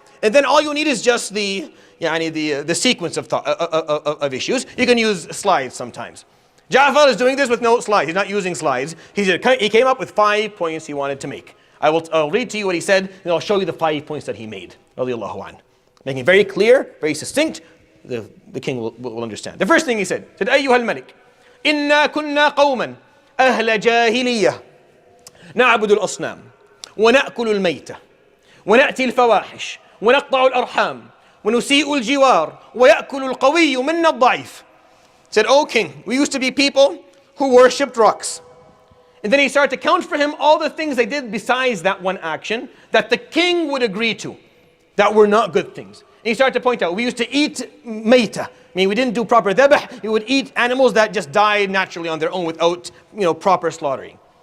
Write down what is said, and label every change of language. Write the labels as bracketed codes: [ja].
[en] And then all you need is just the sequence of issues. You can use slides sometimes. Ja'far is doing this with no slides. He's not using slides. He came up with 5 points he wanted to make. I'll read to you what he said, and I'll show you the 5 points that he made. Radiallahu anhu. Making it very clear, very succinct. The king will understand. The first thing he said, [ar] أيها الملك إنا كنا قوما أهل جاهلية نعبد الأصنام ونأكل الميتة ونأتي الفواحش ونقطع الأرحام ونسيء الجوار ويأكل القوي منا الضعيف. [en] Said, O king, we used to be people who worshipped rocks. And then he started to count for him all the things they did besides that one action that the king would agree to, that were not good things. And he started to point out, we used to eat mayta. I mean, we didn't do proper dhabh. We would eat animals that just died naturally on their own without, proper slaughtering.